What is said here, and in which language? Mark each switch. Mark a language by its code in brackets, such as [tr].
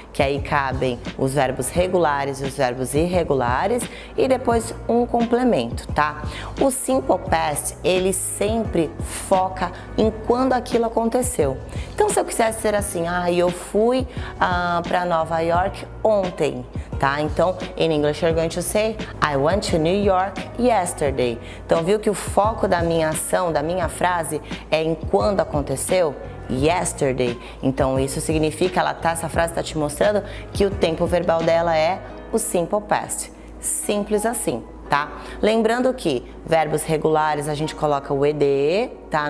[pt] Que aí cabem os verbos regulares e os verbos irregulares, e depois um complemento, tá? O Simple Past, ele sempre foca em quando aquilo aconteceu. Então, se eu quisesse ser assim, eu fui para Nova York ontem, tá? [en] Então, in English you're going to say I went to New York yesterday. [pt] Então, viu que o foco da minha ação, da minha frase é em quando aconteceu? Yesterday. Então, isso significa, essa frase está te mostrando que o tempo verbal dela é o Simple Past. Simples assim, tá? Lembrando que verbos regulares a gente coloca o ed, tá?